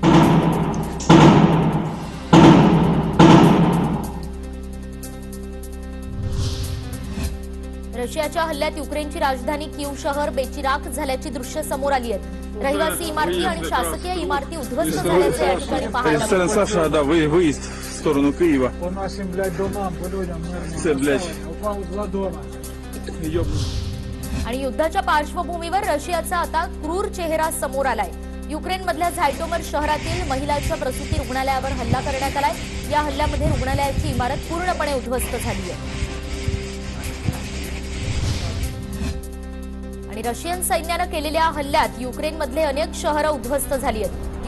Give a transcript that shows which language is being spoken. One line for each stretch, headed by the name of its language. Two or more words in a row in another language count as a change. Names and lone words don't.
Marathi: रशियाच्या हल्ल्यात युक्रेनची राजधानी कीव शहर बेचिराख झाल्याची दृश्य समोर आली आहेत। रहिवासी इमारती आणि शासकीय इमारती उद्ध्वस्त झाल्याचे या ठिकाणी पाहायला
Russian: Сторона
Marathi: मिळालं।
Russian: Саша, да, выезд в сторону Киева. По нашим, блядь, домам, по людям мирно.
Ukrainian: Це, блядь.
Russian: Упал 2 дома.
Marathi: आणि युद्धाच्या पार्श्वभूमीवर रशियाचा आता क्रूर चेहरा समोर आलाय। युक्रेनमधल्या झायटोमर शहरातील महिलाच्या प्रसूती रुग्णालयावर हल्ला करण्यात आलाय। या हल्ल्यामध्ये रुग्णालयाची इमारत पूर्णपणे उद्ध्वस्त झाली आहे। आणि रशियन सैन्यानं केलेल्या हल्ल्यात युक्रेनमधले अनेक शहरं उद्ध्वस्त झाली आहेत।